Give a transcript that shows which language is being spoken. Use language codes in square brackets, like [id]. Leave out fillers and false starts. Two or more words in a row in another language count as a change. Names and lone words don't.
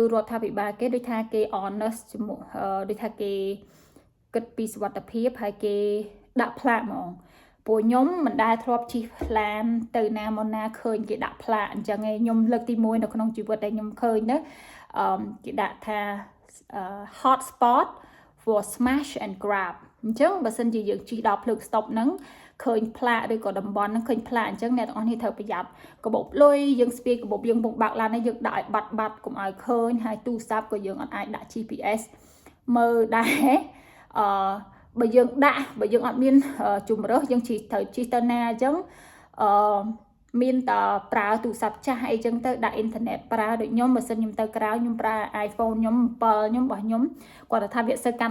[km] រដ្ឋាភិបាលគេដូចថាគេ honest ជាមួយដូចថាគេគិតពីសុវត្ថិភាពហើយគេដាក់ផ្លាកហ្មងពួកខ្ញុំមិនដែលធ្លាប់ជិះឡានទៅណាមកណាឃើញគេដាក់ផ្លាកអញ្ចឹងឯងខ្ញុំលើកទី1នៅក្នុងជីវិតដែលខ្ញុំឃើញណាគេដាក់ថា [en] hot spot for smash and grab [km] អញ្ចឹងបើសិនជាយើងជិះដល់ភ្លើង stop ហ្នឹងឃើញផ្លាកឬក៏តំបន់ហ្នឹងឃើញផ្លាកអញ្ចឹងអ្នកទាំងអស់នេះ ត្រូវប្រយ័ត្នកាបូបលុយយើងស្ពាយកាបូបយើងពងបើកឡាននេះយើងដាក់ឲ្យបាត់កុំឲ្យឃើញហើយទូរស័ព្ទក៏យើងអត់អាចដាក់ GPS មើលដែរបើយើងអត់មានជំរើសយើងត្រូវជិះទៅណាអញ្ចឹងមានតប្រើទូរស័ព្ទចាស់អីចឹងទៅដាក់អ៊ីនធឺណិតប្រើដូចខ្ញុំបើសិនខ្ញុំទៅក្រៅខ្ញុំប្រើ iPhone ខ្ញុំ7ខ្ញុំរបស់ខ្ញុំគាត់ថាវាសើកាន់